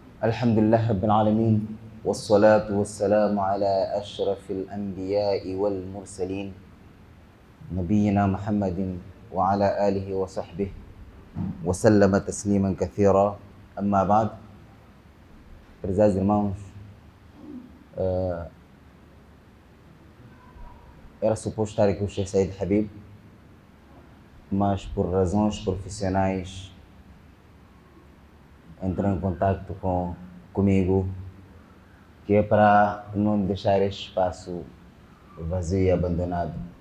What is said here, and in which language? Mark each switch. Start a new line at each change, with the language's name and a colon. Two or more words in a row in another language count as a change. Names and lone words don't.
Arabic: الحمد لله رب العالمين والصلاة والسلام على أشرف الأنبياء والمرسلين نبينا محمد وعلى آله وصحبه وسلم تسليما كثيرا. أما بعد،
Portuguese: prezados irmãos, era suposto estar aqui o Sheikh Said Habib, mas por razões profissionais entrou em contato comigo, que é para não deixar este espaço vazio e abandonado.